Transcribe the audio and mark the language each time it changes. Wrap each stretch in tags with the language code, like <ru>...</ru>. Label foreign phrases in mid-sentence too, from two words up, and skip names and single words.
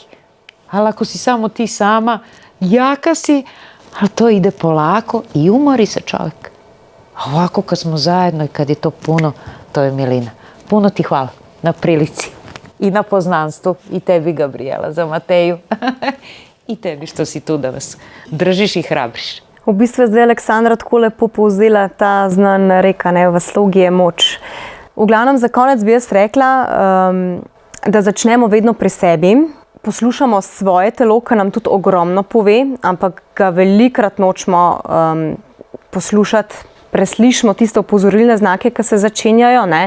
<sr>Ali ako si samo ti sama, jaka si, ali to ide polako i umori se čovjek. A ovako kad smo zajedno i kad je to puno, to je milina. Puno ti hvala na prilici i na poznanstvu i tebi, Gabriela, za Mateju i tebi što si tu da vas držiš i hrabriš.</sr> <sl>V bistvu je zdaj Aleksandra tako lepo povzela ta znan rek, v slogi je moč. V glavnem za konec bi jaz rekla, da začnemo vedno pri sebi. Poslušamo svoje telo, ki nam tudi ogromno pove, ampak ga velikokrat nočemo poslušati, preslišimo tiste opozorilne znake, ki se začenjajo.</sl>